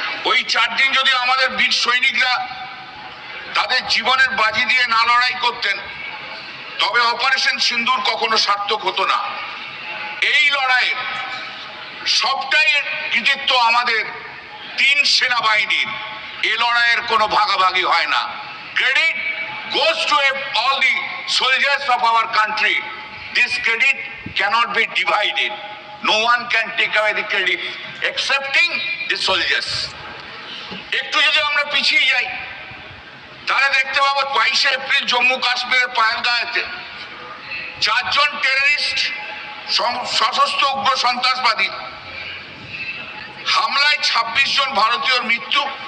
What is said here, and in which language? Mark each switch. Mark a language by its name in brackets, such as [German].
[Bangla] ওই 4 দিন যদি আমাদের বীর সৈনিকরা তাদের জীবনের বাজি দিয়ে না লড়াই করতেন, তবে অপারেশন সিন্দুর কখনো সার্থক হতো না। এই লড়াইয়ের সবটাই কৃতিত্ব আমাদের 3 সেনাবাহিনীর। এই লড়াইয়ের কোনো ভাগাভাগি হয় না। [English] Credit goes to all the soldiers of our country. This credit cannot be divided. No one can take away the credit excepting the soldiers. [Bangla] একটু যদি আমরা পিছিয়ে যাই, তাহলে দেখতে পাবো 22শে এপ্রিল জম্মু কাশ্মীরের পাহেলগাঁওতে 4 জন টেররিস্ট, সশস্ত্র উগ্র সন্ত্রাসবাদী হামলায় 26 জন ভারতীয়র মৃত্যু।